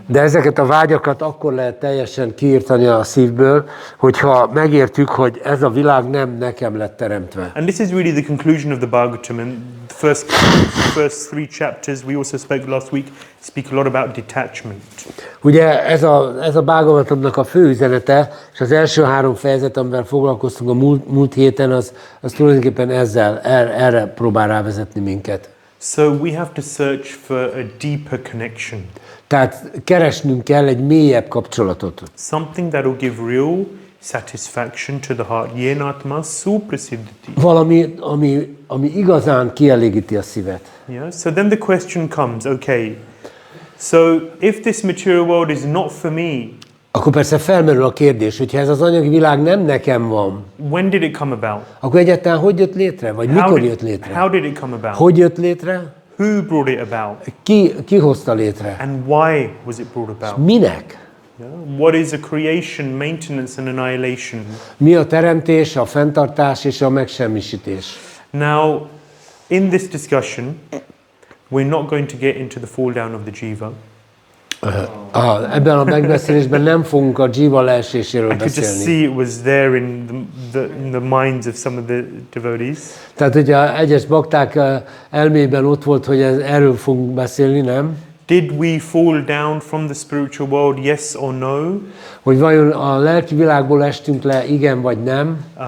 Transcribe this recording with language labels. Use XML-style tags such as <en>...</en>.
<hu>de ezeket a vágyakat akkor lehet teljesen kiírtani a szívből, hogyha megértjük, hogy ez a világ nem nekem lett teremtve.</hu> <en>And this is really the conclusion of the Bhagavatam. And the first 3 chapters, we also spoke last week, speak a lot about detachment.</en> <hu>Ugye ez a Bhagavatamnak a fő üzenete, és az első 3 fejezet, amivel foglalkoztunk a múlt héten, az tulajdonképpen erre próbál rávezetni minket.</hu> <en>So we have to search for a deeper connection.</en> <hu>Tehát keresnünk kell egy mélyebb kapcsolatot.</hu> <en>Something that will give real satisfaction to the heart.</en> <sa>Yenatma suprasiddhati.</sa> <hu>Valami, ami igazán kielégíti a szívet.</hu> <en>Yeah. So then the question comes, okay, so if this material world is not for me,</en> <hu>Akkor persze felmerül a kérdés, hogyha ez az anyagi világ nem nekem van,</hu> <en>when did it come about?</en> <hu>akkor egyáltalán hogy jött létre? Vagy mikor jött létre?</hu> <en>How did it come about?</en> <hu>Hogy jött létre?</hu> <en>Who brought it about?</en> <hu>Ki hozta létre?</hu> <en>And why was it brought about?</en> <hu>Minek?</hu> <en>Yeah. What is a creation, maintenance and annihilation?</en> <hu>Mi a teremtés, a fenntartás és a megsemmisítés?</hu> <en>Now, in this discussion, we're not going to get into the fall down of the jiva.</en> <hu>Ebben a megbeszélésben nem fogunk a Jiva leeséséről</hu> <en>I could just</en> <hu>beszélni.</hu> <en>see it was there in the minds of some of the devotees.</en> <hu>Tehát, hogyha egyes bakták elmében ott volt, hogy erről fogunk beszélni, nem?</hu> <en>Did we fall down from the spiritual world, yes or no?</en> <hu>Hogy vajon a lelki világból estünk le, igen vagy nem?</hu>